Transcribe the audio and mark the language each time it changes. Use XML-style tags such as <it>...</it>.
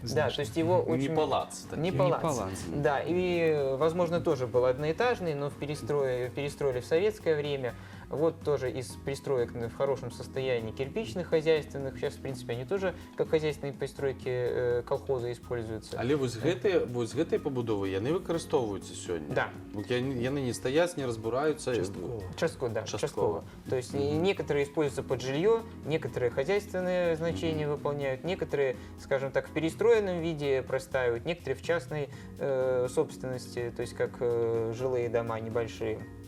<ru>Да, то есть его очень... Не палац. Не палац. Да, и, возможно, тоже был одноэтажный, но перестроили в советское время. Вот тоже из пристроек в хорошем состоянии кирпичных хозяйственных. Сейчас, в принципе, они тоже как хозяйственные постройки колхоза используются.</ru> <be>Але вось гэтыя пабудовы, яны выкарыстоўваюцца сёння?</be> <ru>Да.</ru> <be>Яны не стоят, не разбираются? Частково.</be> <ru>То есть некоторые используются под жилье, некоторые хозяйственные значения выполняют, некоторые, скажем так, в перестроенном виде простаивают, некоторые в частной собственности, то есть как жилые дома небольшие.</ru>